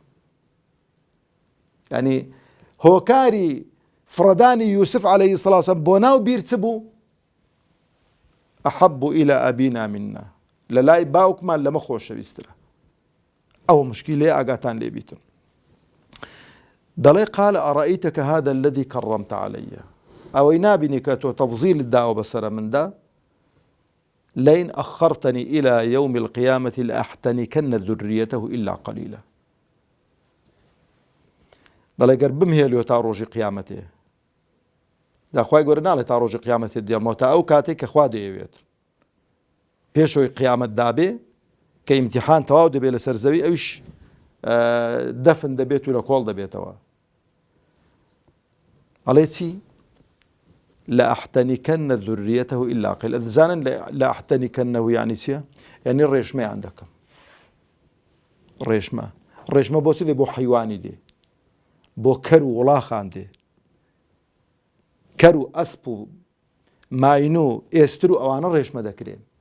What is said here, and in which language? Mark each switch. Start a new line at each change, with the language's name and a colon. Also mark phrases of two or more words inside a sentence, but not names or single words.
Central Kurdish: یعنی هۆکاری فڕەدانی یوسف
Arabic: عەلەیهی سەڵام وسەلام
Central Kurdish: بۆ ناو بیر چ بوو؟
Arabic: ئەحەبو ئیلە ئەبینا منا،
Central Kurdish: لە لای باوکمان لەمە خۆشەویسترە. ئەوە مشکیلێ ئاگاتان لێ بیتن.
Arabic: دەڵێ قال ئەڕەئیتەکە هذا الذي كرمت علي،
Central Kurdish: ئەوەی نابینی کە تۆ تەفزیلت داوە بەسرە مندا
Arabic: لئن أخرتني إلى يوم القيامة لأحتنكن ذريته إلا قليلا.
Central Kurdish: دەڵێ گەر بمهێلیۆ تا ڕۆژی قیامەتێ، داخوای گەورە ناڵێ تا ڕۆژی قیامەتێ دێڵمەوە تا ئەو کاتێک کە خوا دەیەوێت پێشەوەی قیامەت دابێ کە ئیمتیحان تەواو دەبێت لەسەر زەوی ئەویش دەفن دەبێت و لە کۆڵ دەبێتەوە. ئەڵێ چی؟
Arabic: لأحتنكن ذريته إلا قليلا.
Central Kurdish: دەزانن لأحتنكنه یعنی چییە؟ یعنی ڕێژمەیان دەکەم. ڕێژمە بۆچی دێ؟ بۆ حەیوانی دێ، بۆ کەر و وڵاخان دێ. کەر و ئەسپ و ماین و ئێستر و ئەوانە ڕێژمە دەکرێن.